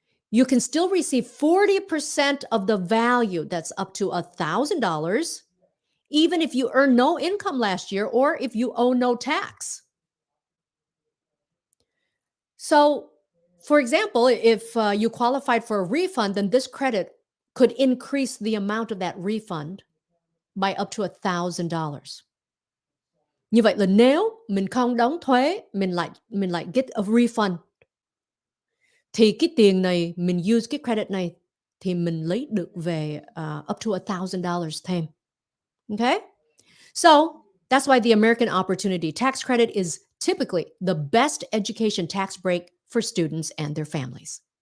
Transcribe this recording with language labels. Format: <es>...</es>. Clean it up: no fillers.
<en>You can still receive 40% of the value, that's up to $1,000, even if you earned no income last year or if you owe no tax. So, for example, if you qualified for a refund, then this credit could increase the amount of that refund by up to $1,000.</en> <vi>Như vậy là nếu mình không đóng thuế, mình lại</vi> <en>get a refund,</en> <vi>thì cái tiền này mình use cái credit này thì mình lấy được về up to $1,000 thêm.</vi> <en>Okay? So that's why the American Opportunity Tax Credit is typically the best education tax break for students and their families.</en>